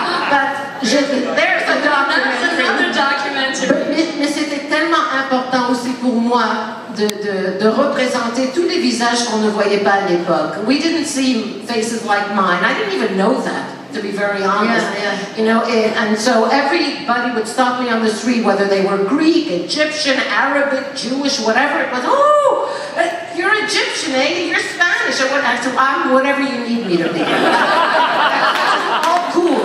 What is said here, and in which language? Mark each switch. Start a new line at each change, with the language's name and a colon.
English: But there's a documentary. That's another documentary.
French: Mais c'était tellement important aussi pour moi de représenter tous les visages qu'on ne voyait pas à l'époque.
English: We didn't see faces like mine. I didn't even know that, to be very honest. You know, and so everybody would stop me on the street, whether they were Greek, Egyptian, Arabic, Jewish, whatever it was. Oh, you're Egyptian, eh? You're Spanish, or what? So I'm whatever you need me to be. It's all cool.